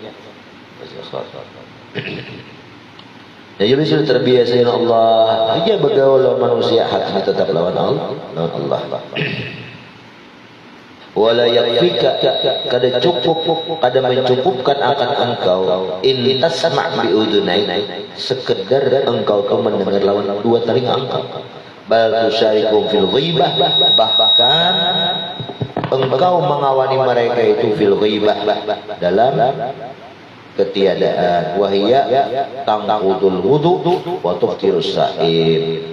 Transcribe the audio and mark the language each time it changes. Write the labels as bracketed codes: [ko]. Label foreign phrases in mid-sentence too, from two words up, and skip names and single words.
[bjn] ya jadi sudah terbiasa dengan Allah dia bergaul lawan manusia hatinya tetap lawan Allah [ar] wala yakfika [bjn] kada cukup kada mencukupkan akan engkau [ar] in tasma' bi udunai [bjn] sekedar engkau mendengar lawan dua telinga engkau [ar] bal tusyarikum fil ghibah [bjn] bahkan engkau mengawani mereka itu [ar] fil ghibah [bjn] dalam ketiadaan [ar] wahia tangqudul wudu wa tuftirus saim.